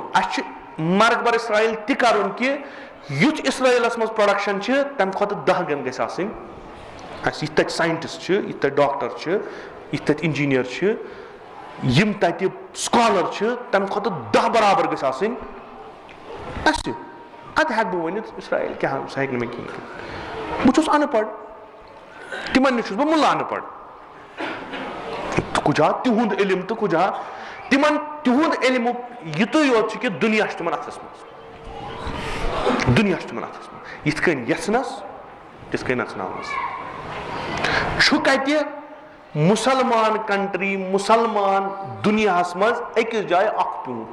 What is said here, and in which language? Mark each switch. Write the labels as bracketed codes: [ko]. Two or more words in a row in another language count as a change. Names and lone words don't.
[ks] اَسہِ چھُ [fa] مرگ بر اسرائیل [ks] تہِ کرُن کہِ یُتھ اسرائیلس منٛز پروڈکشن چھِ تمہِ کھۄتہٕ 10 گٔنۍ گژھِ آسٕنۍ اَسہِ. یِتھ تَتہِ ساینٹسٹ چھِ, یِتھ تَتہِ ڈاکٹر چھِ, یِتھ تَتہِ انجیٖنیر چھِ, یِم تَتہِ سکالر چھِ, تمہِ کھۄتہٕ 10 برابر گٔژھۍ آسٕنۍ اَسہِ. اَدٕ ہٮ۪کہٕ بہٕ ؤنِتھ اسرائیل کیٛاہ, سُہ ہٮ۪کہِ نہٕ مےٚ کِہینۍ کٔرِتھ. بہٕ چھُس ان پڑھ, تِمن نِش چھُس بہٕ مُلا ان پڑھ. کُجا تِہُنٛد علم تہٕ کُجا تِمن تِہُنٛد علمُک یُتُے یوت چھُ کہِ دُنیا چھُ تِمن اتھس منٛز, دُنیا چھُ تِمن اتھس منٛز. یِتھ کٔنۍ یژھنس تِتھ کٔنۍ نژناونس. چھُ کتہِ مُسلمان کنٹری, مُسلمان دُنیاہس منٛز أکِس جایہِ اکھ پیوٗنٛت؟